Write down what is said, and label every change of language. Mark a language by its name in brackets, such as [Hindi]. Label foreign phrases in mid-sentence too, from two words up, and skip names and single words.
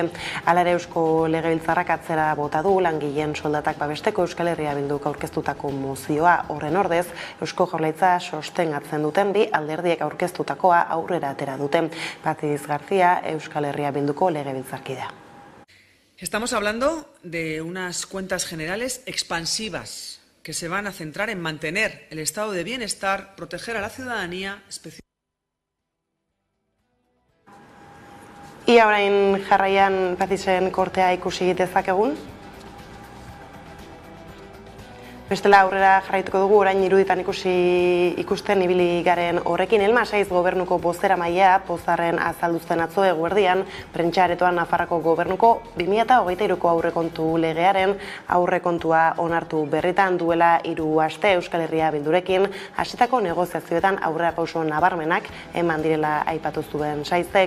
[Basque] Hala ere Eusko Legebiltzarrak atzera bota du langileen soldatak babesteko Euskal Herria Bilduk aurkeztutako mozioa. Horren ordez, Eusko Jaurlaritza sostengatzen duten bi alderdiek aurkeztutakoa aurrera atera dute. Beatriz García, Euskal Herria Bilduko legebiltzarkidea. [Spanish] Estamos hablando de unas cuentas generales expansivas que se van a centrar en mantener el estado de bienestar, proteger a la ciudadanía, [Basque] Ia orain jarraian Patisen kortea ikusi dezakegun. Bestela aurrera jarraituko dugu, orain iruditan ikusten ibili garen horrekin. Elma Saiz gobernuko bozeramailea pozarren azalduzten atzo eguerdian, prentsa-aretoan Nafarroko gobernuko 2023ko aurrekontu legearen aurrekontua onartu berritan duela 3 aste Euskal Herria Bildurekin hasitako negoziazioetan aurrerapauso nabarmenak eman direla aipatu zuen Saizek.